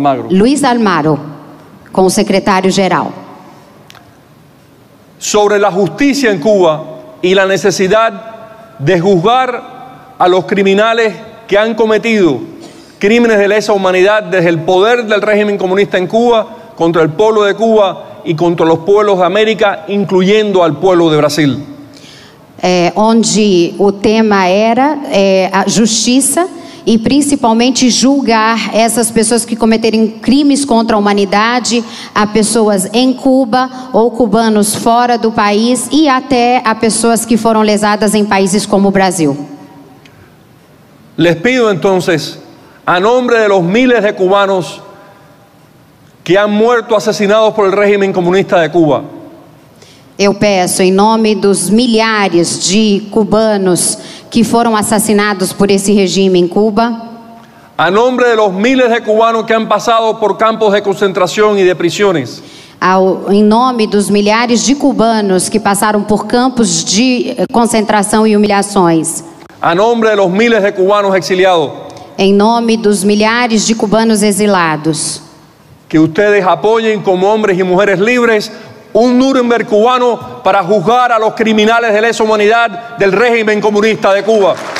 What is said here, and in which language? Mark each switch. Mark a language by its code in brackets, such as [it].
[pt] Luis Almagro, com o secretário geral. [es] Sobre la justicia en Cuba y la necesidad de juzgar a los criminales que han cometido crímenes de lesa humanidad desde el poder del régimen comunista en Cuba contra el pueblo de Cuba y contra los pueblos de América, incluyendo al pueblo de Brasil. [pt] Onde o tema era a justiça e principalmente julgar essas pessoas que cometerem crimes contra a humanidade, a pessoas em Cuba ou cubanos fora do país e até a pessoas que foram lesadas em países como o Brasil. [es] Les pido entonces, a nombre de los miles de cubanos que han muerto asesinados por el régimen comunista de Cuba, [pt] eu peço em nome dos milhares de cubanos que foram assassinados por esse regime em Cuba, [es] a nombre de los miles de cubanos que han pasado por campos de concentración y de prisiones, [pt] em nome dos milhares de cubanos que passaram por campos de concentração e humilhações, [es] a nombre de los miles de cubanos exiliados, [pt] em nome dos milhares de cubanos exilados, [es] que ustedes apoyen como hombres y mujeres libres un Nuremberg cubano para juzgar a los criminales de lesa humanidad del régimen comunista de Cuba.